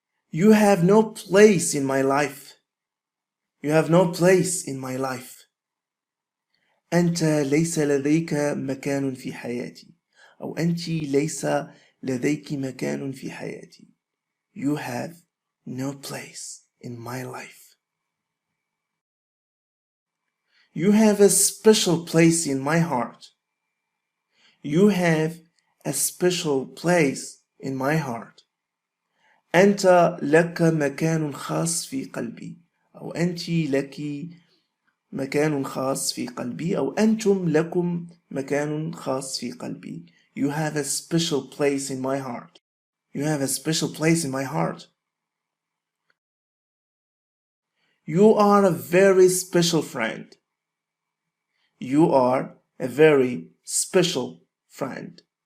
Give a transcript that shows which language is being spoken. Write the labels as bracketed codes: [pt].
[en] You have no place in my life. You have no place in my life. [ar] أنت ليس لديك مكان في حياتي. أو أنت ليس لديك مكان في حياتي. [en] You have no place in my life. You have a special place in my heart. You have a special place in my heart. [ar] أنت لك مكان خاص في قلبي. أو أنت لك مكان خاص في قلبي. أو أنتم لكم مكان خاص في قلبي. [en] You have a special place in my heart. You have a special place in my heart. You are a very special friend. You are a very special friend.